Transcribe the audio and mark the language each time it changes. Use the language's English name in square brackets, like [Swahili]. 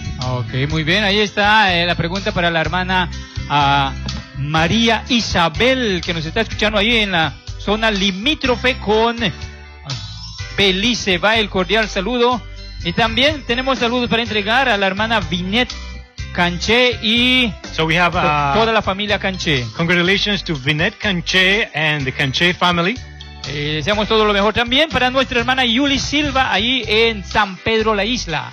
[Spanish] Okay, muy bien, ahí está la pregunta para la hermana María Isabel, que nos está escuchando ahí en la zona limítrofe con Belice. Va el cordial saludo. Y también tenemos saludos para entregar a la hermana Vinette Canché y [English] so we have, [Spanish] toda la familia Canché. [English] Congratulations to Vinette Canché and the Canché family. [Spanish] Deseamos todo lo mejor también para nuestra hermana Yuli Silva ahí en San Pedro la Isla.